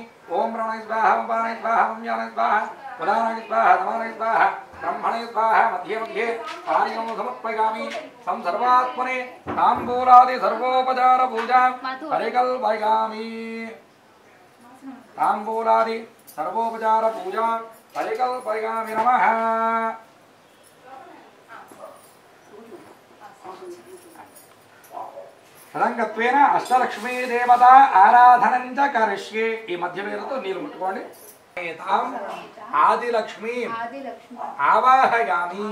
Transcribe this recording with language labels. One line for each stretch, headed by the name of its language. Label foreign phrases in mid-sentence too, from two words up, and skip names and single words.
Sanskrit: ओम प्राणाय स्वाहा पानाय स्वाहा व्यानाय स्वाहा उदानाय स्वाहा समानाय स्वाहा ब्रह्मणे स्वाहा मध्ये मध्ये पानीयं समर्पयामि। सं सर्वात्मने ताम्बूलादि सर्वोपचार पूजा परिकल्पयामि। ताम्बूलादि सर्वोपचार पूजा परिकल्पयामि। नमः। తదంగత్వేన అష్టలక్ష్మీ దేవత ఆరాధనం చ కరిష్యే।
Telugu: ఈ మధ్య పేరుతో నీళ్ళు ముట్టుకోండి।
Sanskrit: ఆదిలక్ష్మీ ఆవాహయామి।